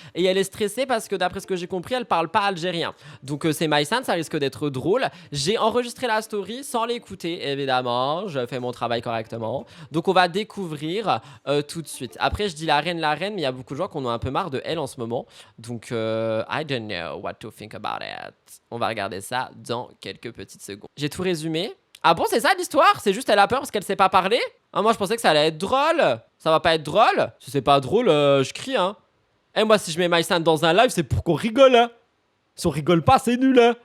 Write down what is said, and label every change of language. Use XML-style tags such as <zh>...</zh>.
<fr>Et elle est stressée parce que d'après ce que j'ai compris, elle parle pas algérien. Donc c'est Maïsan, ça risque d'être drôle. J'ai enregistré la story sans l'écouter, évidemment. Je fais mon travail correctement. Donc on va découvrir tout de suite. Après, je dis la reine, mais il y a beaucoup de gens qui en ont un peu marre de elle en ce moment. Donc,</fr> <en>I don't know what to think about it.</en> <fr>On va regarder ça dans quelques petites secondes. J'ai tout résumé. Ah bon, c'est ça l'histoire? C'est juste elle a peur parce qu'elle sait pas parler? Ah, moi, je pensais que ça allait être drôle. Ça va pas être drôle? Si c'est pas drôle, je crie, hein. Et moi, si je mets Maïsan dans un live, c'est pour qu'on rigole, hein. Si on rigole pas, c'est nul, hein.</fr>